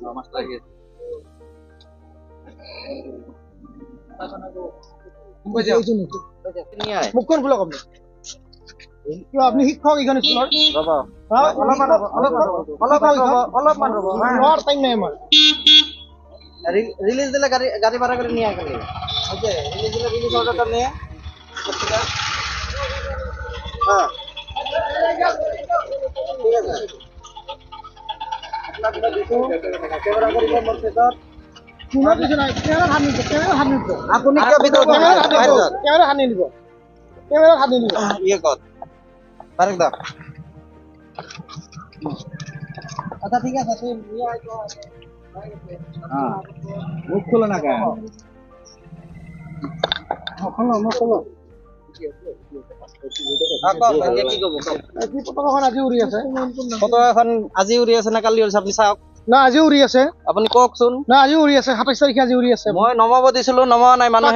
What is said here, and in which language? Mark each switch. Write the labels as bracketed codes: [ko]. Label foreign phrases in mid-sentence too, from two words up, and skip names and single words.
[as] মুখখন খোলক আপুনি। কিয় আপুনি শিক্ষক এইখন স্কুলৰ? টাইম নাই আমাৰ। [bn] রিলিজ দিলে গাড়ি ভাড়া করে নিয়ে আসলে রিলিজ দিলে রিলিজ অর্ডারটা নিয়ে হ্যাঁ ঠিক আছে ক্যামেরা করি আপনি ক্যামেরা হাত নিব, ক্যামেরা হাত নিব। ইয়ে কর তারেক দা আচ্ছা ঠিক আছে তুই নিয়ে আয় তো। মুখ খোলো না কেন? [as] পতাকাখন আজি উৰি আছে। পতাকাখন আজি উৰি আছে না কালি উৰিছে আপুনি চাওক না আজি উৰি আছে, আপুনি কওকচোন। না আজি উৰি আছে, ২৭ তাৰিখে আজি উৰি আছে। মই নমাব দিছিলো, নমোৱা নাই মানুহে।